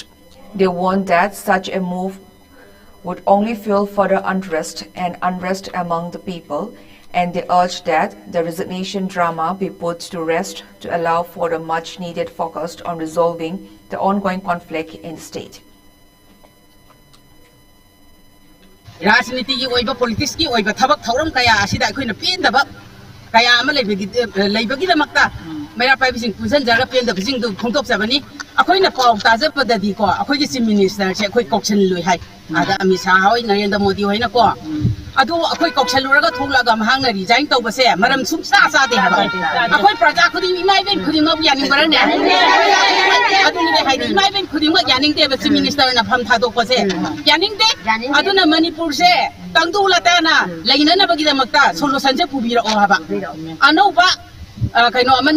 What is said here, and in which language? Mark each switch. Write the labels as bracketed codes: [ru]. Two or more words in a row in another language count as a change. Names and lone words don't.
[en] They warned that such a move would only fuel further unrest among the people, and they urged that the resignation drama be put to rest to allow for a much-needed focus on resolving the ongoing conflict in the state. [mni] ꯔꯥꯖꯅꯤꯇꯤ ꯀꯤ ꯑꯣꯏꯕ ꯄꯣꯂꯤꯇꯤꯛꯁ ꯀꯤ ꯑꯣꯏꯕ ꯊꯕꯛ ꯊꯧꯔꯝ ꯀꯌꯥ ꯑꯁꯤꯗ ꯑꯈꯣꯏꯅ ꯄꯦꯟꯗꯕ ꯀꯌꯥ ꯑꯃꯥ ꯂꯦꯕꯒꯤ ꯗꯃꯛꯇ ꯃꯦꯔꯥ ꯄꯥꯏꯕꯤꯁꯤꯡ ꯄꯨꯖꯟ ꯖꯔꯥ ꯄꯦꯟꯗꯕꯁꯤꯡ ꯗꯨ ꯈꯣꯡꯇꯣꯛ ꯖꯕꯅꯤ ꯑꯩꯈꯣꯏꯅ ꯄꯥꯎ ꯇꯥꯖꯕꯗꯗꯤꯀꯣ ꯑꯩꯈꯣꯏꯒꯤ [en] chief minister [mni] ꯑꯩꯈꯣꯏ ꯀꯧꯁꯜꯂꯨꯏ ꯍꯥꯏ ꯑꯗ ꯑꯃꯤꯠ ꯁꯥꯍ ꯍꯣꯏ ꯅꯔꯦꯟꯗ꯭ꯔ ꯃꯣꯗꯤ ꯍꯣꯏꯅꯀꯣ ꯑꯗꯨ ꯑꯩꯈꯣꯏ ꯀꯧꯁꯜꯂꯨꯔꯒ ꯊꯣꯛꯂꯛꯑꯒ ꯃꯍꯥꯛꯅ ꯔꯤꯖꯥꯏꯟ ꯇꯧꯕꯁꯦ ꯃꯔꯝ ꯁꯨꯡꯆꯥ ꯆꯥꯗꯦ ꯍꯥꯏꯕ ꯑꯩꯈꯣꯏ ꯄ꯭ꯔꯖꯥ ꯈꯨꯗꯤꯡ ꯏꯃꯥ ꯏꯕꯦꯟ ꯈꯨꯗꯤꯡꯃꯛ ꯌꯥꯅꯤꯡꯕꯔꯅꯦ ꯑꯗꯨꯅꯤꯅꯦ ꯍꯥꯏꯗꯤ ꯏꯃꯥ ꯏꯕꯦꯟ ꯈꯨꯗꯤꯡꯃꯛ ꯌꯥꯅꯤꯡꯗꯦꯕ [en] chief minister [mni] ꯐꯝ ꯊꯥꯗꯣꯛꯄꯁꯦ ꯌꯥꯅꯤꯡꯗꯦ ꯑꯗꯨꯅ ꯃꯅꯤꯄꯨꯔꯁꯦ ꯇꯪꯗꯨ ꯂꯇꯥꯅ ꯂꯩꯅꯅꯕꯒꯤꯗꯃꯛꯇ ꯁꯣꯂꯨꯁꯟꯁꯦ ꯄꯨꯕꯤꯔꯛꯑꯣ ꯍꯥꯏꯕ ꯑꯅꯧꯕ ꯀꯩꯅꯣ ꯑꯃꯅ